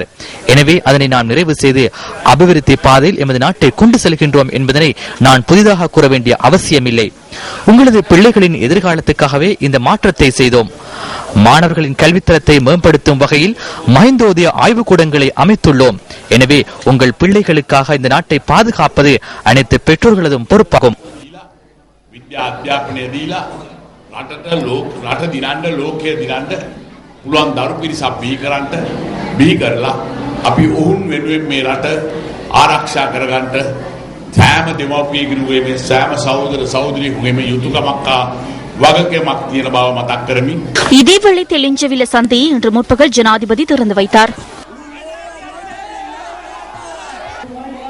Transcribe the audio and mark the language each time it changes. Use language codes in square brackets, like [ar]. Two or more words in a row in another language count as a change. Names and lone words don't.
[ta] எனவே அதனை நாம் நிறைவு செய்து அபிவிருத்தி பாதையில் எமது நாட்டை கொண்டு செல்கின்றோம் என்பதனை நான் புதிதாக கூற வேண்டிய அவசியமில்லை. உங்களது பிள்ளைகளின் எதிர்காலத்துக்காகவே இந்த மாற்றத்தை செய்தோம். மாணவர்களின் கல்வித்தரத்தை மேம்படுத்தும் வகையில் மஹிந்தோதய ஆய்வுக்கூடங்களை அமைத்துள்ளோம். எனவே உங்கள் பிள்ளைகளுக்காக இந்த நாட்டை பாதுகாப்பது அனைத்து பெற்றோர்களதும் பொறுப்பாகும். [si] රට දිනන්න ලෝකය දිනන්න පුළුවන් දරු පිරිසක් බිහි කරන්න බිහි කරලා අපි ඔවුන් වෙනුවෙන් මේ රට ආරක්ෂා කරගන්න සෑම දෙමව්පියෙකුගේ මේ සෑම සහෝදර සහෝදරියෙකුගේ මේ යුතුයකමක් වගකීමක් තියෙන බව මතක් කරමින් [ta] இதேவேளை தெளிஞ்சவில சந்தையை இன்று முற்பகல் ஜனாதிபதி திறந்து வைத்தார்.